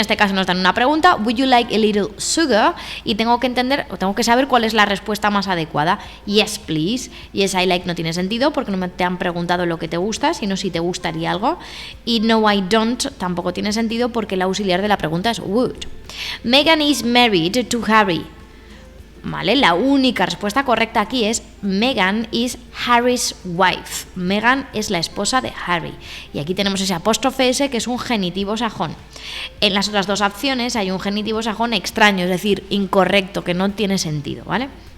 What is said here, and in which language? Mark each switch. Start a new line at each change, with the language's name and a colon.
Spanish: En este caso nos dan una pregunta,
English: would you like a little sugar?
Spanish: Y tengo que saber cuál es la respuesta más adecuada.
English: Yes, please. Yes, I like
Spanish: no tiene sentido porque no te han preguntado lo que te gusta, sino si te gustaría algo. Y
English: no, I don't
Spanish: tampoco tiene sentido porque el auxiliar de la pregunta es would.
English: Meghan is married to Harry.
Spanish: Vale, la única respuesta correcta aquí es
English: Meghan is Harry's wife.
Spanish: Meghan es la esposa de Harry. Y aquí tenemos ese apóstrofe S que es un genitivo sajón. En las otras dos opciones hay un genitivo sajón extraño, es decir, incorrecto, que no tiene sentido, ¿vale?